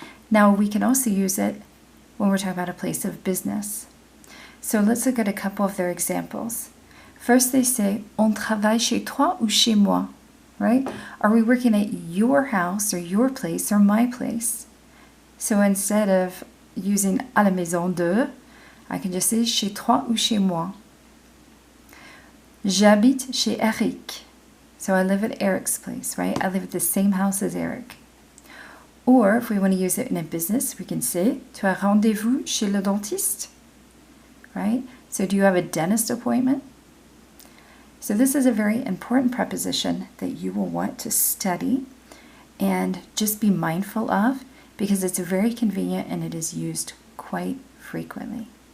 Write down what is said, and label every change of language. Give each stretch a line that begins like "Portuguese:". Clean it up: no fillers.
English: Now we can also use it when we're talking about a place of business. So let's look at a couple of their examples. First they say,
French: on travaille chez toi ou chez moi,
English: right? Are we working at your house or your place or my place? So instead of using
French: à la maison de,
English: I can just say
French: chez toi ou chez moi. J'habite chez Eric.
English: So I live at Eric's place, right? I live at the same house as Eric. Or if we want to use it in a business, we can say,
French: tu as rendez-vous chez le dentiste,
English: right? So do you have a dentist appointment? So this is a very important preposition that you will want to study and just be mindful of because it's very convenient and it is used quite frequently.